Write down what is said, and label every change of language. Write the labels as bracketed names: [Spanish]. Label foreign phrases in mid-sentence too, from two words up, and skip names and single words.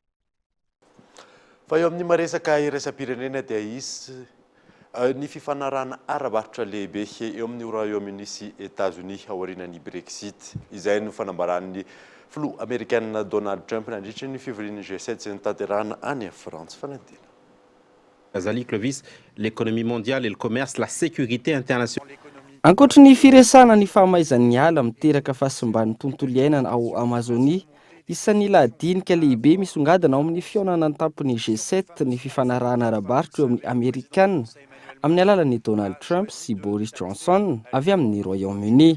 [Malagasy] Fa eo amin'ny maresaka iraisam-pirenena dia isy ny fifanarahana ara-barotra lehibe eo amin'ny Royaume-Uni sy États-Unis aorianan'ny Brexit. Izay no fanambaran'ny filoha Amerikanina Donald Trump nandritra ny fivorian'ny G7 sy ny tanterahana any Frantsa fanantena. [French] Azali Clovis, l'économie mondiale et le commerce, la sécurité internationale. [Malagasy] Ankoatra ny firesana ny fahamaizan'ny ala miteraka fahasimban'ny tontolo iainana ao Amazonia, isan'ny lahadinika lehibe misongadina ao amin'ny fihaonana ny tampon'ny G7 ny fifanarahana ara-barotra eo amin'ny Amerikanina amin'ny alalan'ny Donald Trump sy Boris Johnson avy amin'ny Royaume-Uni.